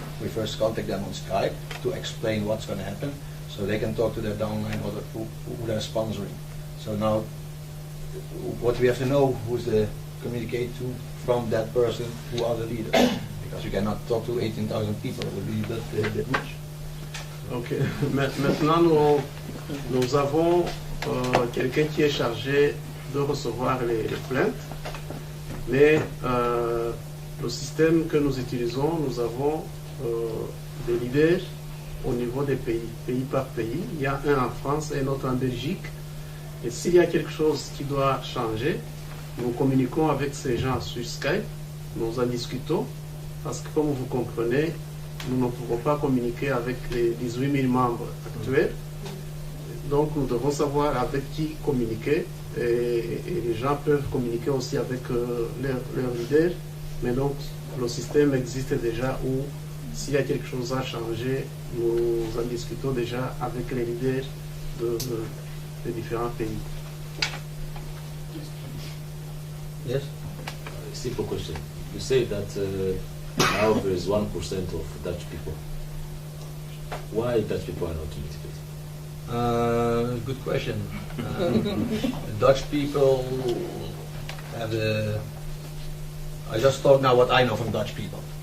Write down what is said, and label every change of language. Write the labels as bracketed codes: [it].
[en] We first contact them on Skype to explain what's going to happen, so they can talk to their downline or who they're sponsoring. So now, what we have to know who's the communicate to from that person, who are the leaders, because you cannot talk to 18,000 people, it would be a bit much. [fr] Ok, maintenant nous avons quelqu'un qui est chargé de recevoir les plaintes, mais le système que nous utilisons, nous avons des leaders au niveau des pays, pays par pays. Il y a un en France et un autre en Belgique. Et s'il y a quelque chose qui doit changer, nous communiquons avec ces gens sur Skype, nous en discutons, parce que comme vous comprenez, nous ne pouvons pas communiquer avec les 18 000 membres actuels. Donc nous devons savoir avec qui communiquer, et les gens peuvent communiquer aussi avec leurs leaders, mais donc le système existe déjà où s'il y a quelque chose à changer, nous en discutons déjà avec les leaders des différents pays. [en] Yes? Simple question. You say that now there is 1% of Dutch people. Why Dutch people are not motivated? Good question. Dutch people have I just talk now what I know from Dutch people.